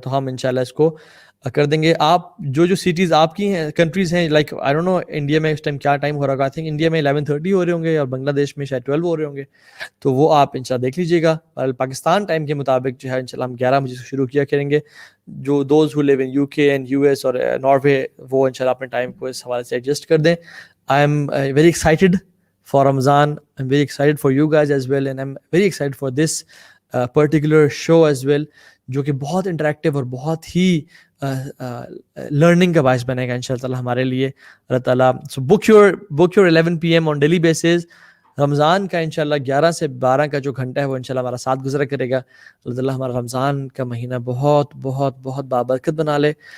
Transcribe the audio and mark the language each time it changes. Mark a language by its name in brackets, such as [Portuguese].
[Urdu] تو ہم انشاءاللہ اس کو کر دیں گے. آپ جو سٹیز آپ کی ہیں, کنٹریز ہیں, [English] like I don't know [Urdu] India میں اس ٹائم کیا ٹائم ہو رہا ہوگا, [English] I think [Urdu] انڈیا میں 11:30 ہو رہے ہوں گے, اور بنگلہ دیش میں شاید 12 ہو رہے ہوں گے. تو وہ آپ انشاءاللہ دیکھ لیجیے گا. اور پاکستان ٹائم کے مطابق جو ہے انشاءاللہ ہم 11 بجے سے شروع کیا کریں گے. جو [English] those who live in UK and US [Urdu] اور ناروے, وہ انشاءاللہ اپنے ٹائم کو اس حوالے سے ایڈجسٹ کر دیں. [English] I am very excited for Ramadan. I'm very excited for you guys as well, and I'm very excited for this particular show as well. [Urdu] جو کہ بہت انٹریکٹیو اور بہت ہی لرننگ کا باعث بنے گا انشاءاللہ تعالیٰ ہمارے لیے. [English] اللہ تعالیٰ so book your 11 PM on daily basis. [Urdu] رمضان کا انشاءاللہ 11 سے 12 کا جو گھنٹہ ہے وہ انشاءاللہ ہمارا ساتھ گزرا کرے گا. اللہ تعالیٰ ہمارا رمضان کا مہینہ بہت بہت بہت بابرکت بنا لے.